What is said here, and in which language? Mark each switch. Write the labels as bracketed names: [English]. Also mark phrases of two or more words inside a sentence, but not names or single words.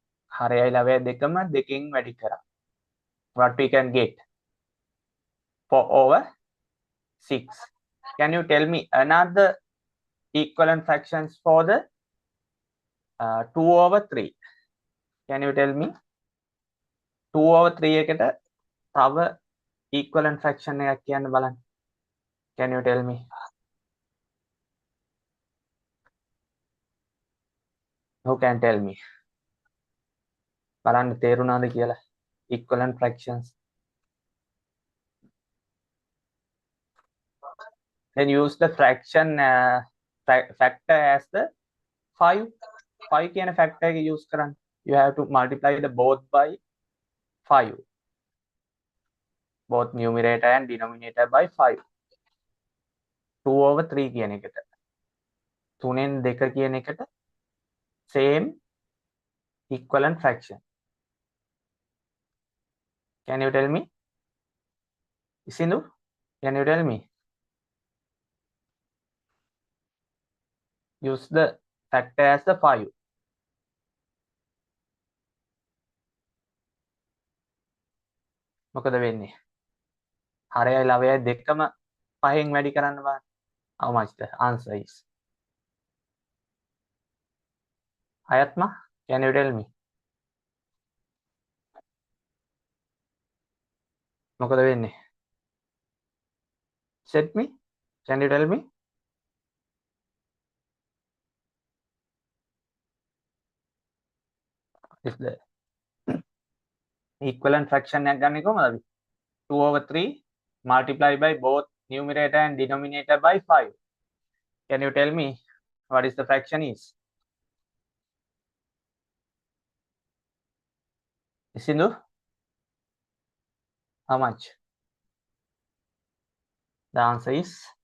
[English] What we can get? 4 over 6. Can you tell me another equivalent fractions for the 2 over 3? Can you tell me? 2 over 3 [Sinhala] එකට තව [English] equivalent fraction [Sinhala] එකක් කියන්න බලන්න. [English] Can you tell me? Who can tell me? [Sinhala] බලන්න තේරුණාද කියලා? [English] Equivalent fractions. Then use the fraction factor as the 5. [Sinhala] 5 කියන factor එක use කරන්න. [English] You have to multiply the both by 5. Both numerator and denominator by 5. 2 over 3 [Sinhala] කියන එකට. 3ෙන් 2 කියන එකට [English] same equivalent fraction. Can you tell me? Isindu, can you tell me? Use the factor as the 5. [Sinhala] මොකද වෙන්නේ? හරයයි ලවයයි දෙකම 5න් වැඩි කරන්න බලන්න. [English] How much the answer is? Ayatma, can you tell me? [Sinhala] මොකද වෙන්නේ? [English] Set me? Can you tell me? Is the equivalent fraction [Sinhala] එකක් ගන්න කොහමද? [English] 2 over 3 multiplied by both numerator and denominator by 5. Can you tell me what is the fraction is? Isindu? How much? The answer is